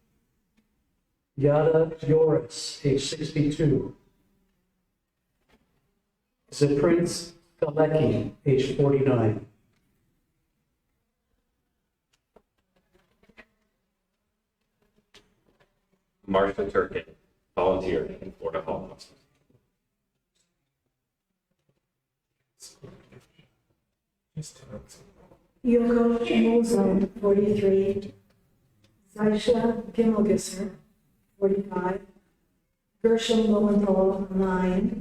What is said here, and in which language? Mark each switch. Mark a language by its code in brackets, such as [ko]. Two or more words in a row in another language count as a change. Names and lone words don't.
[en] Yada Yoris, age 62. Ziprince Galecki, age 49. Martha Turkin, volunteer in Florida Holocaust Yoko Mozon, 43. Zaisha Gimmelgisser, 45. Gershom Lowenthal, 9.